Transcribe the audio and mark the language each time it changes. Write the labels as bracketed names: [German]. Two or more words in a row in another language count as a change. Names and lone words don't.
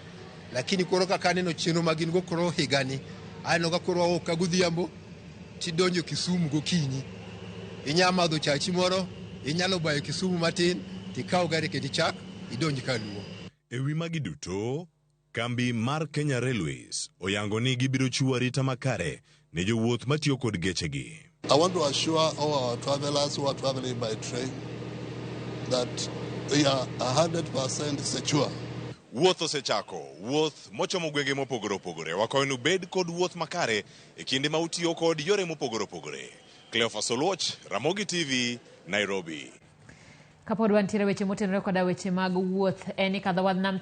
[Luo (Kenya and Tanzania)] Lakini koro kaka neno chenro magin go koro higani aneno ka koro wawuok ka godhiambo tidonjo Kisumu gokinyi. Inyalo madho chachi moro, inyalo bayo Kisumu matin, tikawo gari kendo ichak idonji kaluo. Ewi magi duto, kambi mar Kenya Railways oyango ni gibiro chiwo arita makare ne jowuoth matiyo kod gechegi. [English] I want to assure all our travelers who are traveling by train that we are 100% secure. [Luo (Kenya and Tanzania)] Wuoth osechako, wuoth mochomo gwenge mopogore opogore. Wakoynu bed kod wuoth makare e kinde ma utiyo kod yore mopogore opogore. Cleophas Oluoch, Ramogi TV, Nairobi. Kapod wantiere weche motenore koda weche mag wuoth eni kadho wadnam